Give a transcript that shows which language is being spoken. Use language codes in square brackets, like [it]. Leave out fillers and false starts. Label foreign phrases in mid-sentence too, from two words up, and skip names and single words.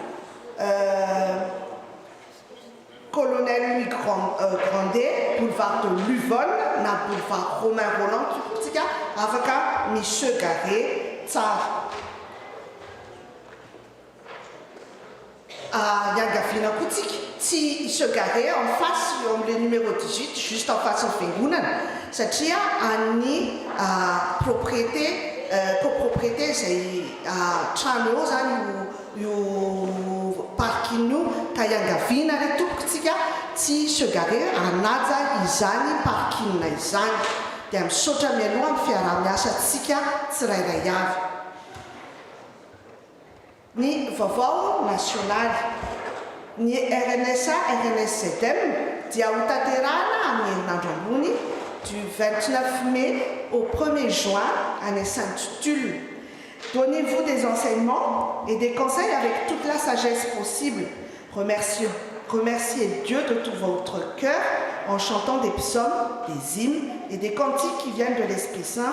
[mg] Colonel Louis Grandet, boulevard de Luvonne na boulevard Romain Roland tsika afaka misy garé tsara. Iangaviana koa tsika tsy [fr] se garé en face le numéro 18 juste en face [mg] ny fiangonana satria any copropriété zay trano eo zany io parking io ka iangaviana le tompokontsika tsy [fr] se garé [mg] anaja izany parking izany dia misaotra mialoha amin'ny fiaraha-miasa tsika tsirairay avy. Ni vaovao nasionaly ny RNSA RNSZM dia ho tanterahana amin'ny herinandro ambony [fr] du 29 mai au 1er juin année Sainte-Tulle. Donnez-vous des enseignements et des conseils avec toute la sagesse possible. Remerciez Dieu de tout votre cœur en chantant des psaumes, des hymnes et des cantiques qui viennent de l'Esprit Saint.